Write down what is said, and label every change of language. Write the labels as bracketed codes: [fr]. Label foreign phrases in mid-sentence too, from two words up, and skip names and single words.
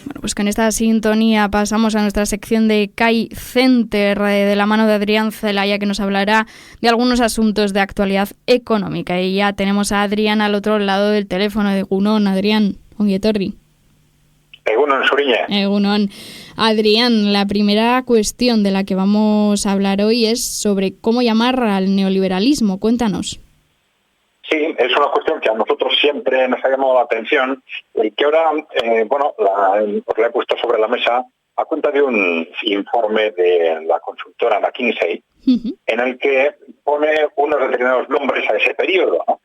[es] pues con esta sintonía pasamos a nuestra sección de CAI Center de la mano de Adrián Zelaya, que nos hablará de algunos asuntos de actualidad económica. Y ya tenemos a Adrián al otro lado del teléfono. [eu] Egunon, Adrián, ongi etorri. Egunon, Suriñe. Egunon. [es] Adrián, la primera cuestión de la que vamos a hablar hoy es sobre cómo llamar al neoliberalismo. Cuéntanos. Sí, es una cuestión que a nosotros siempre nos ha llamado la atención y que ahora, os la he puesto sobre la mesa a cuenta de un informe de la consultora McKinsey, en el que pone unos determinados nombres a ese periodo, ¿no?